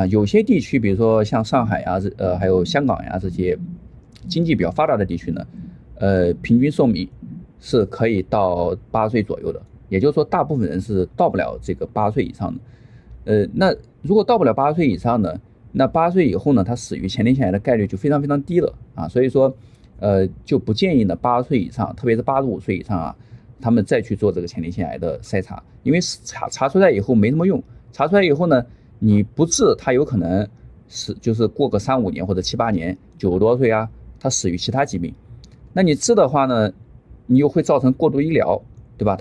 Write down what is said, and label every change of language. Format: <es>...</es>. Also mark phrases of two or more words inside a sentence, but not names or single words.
<zh>有些地區，比如說像上海呀，還有香港呀這些經濟比較發達的地區呢，平均壽命是可以到80歲左右的，也就是說大部分人是到不了這個80歲以上的。那如果到不了80歲以上呢，那80歲以後呢，他死於前列腺癌的概率就非常非常低了啊。所以說就不建議呢80歲以上，特別是85歲以上啊，他們再去做這個前列腺癌的篩查，因為查出來以後沒什麼用，查出來以後呢，你不治，他有可能就是過個3-5年或者7-8年，90多歲啊，他死於其他疾病。那你治的話呢，你又會造成過度醫療，對吧？</zh>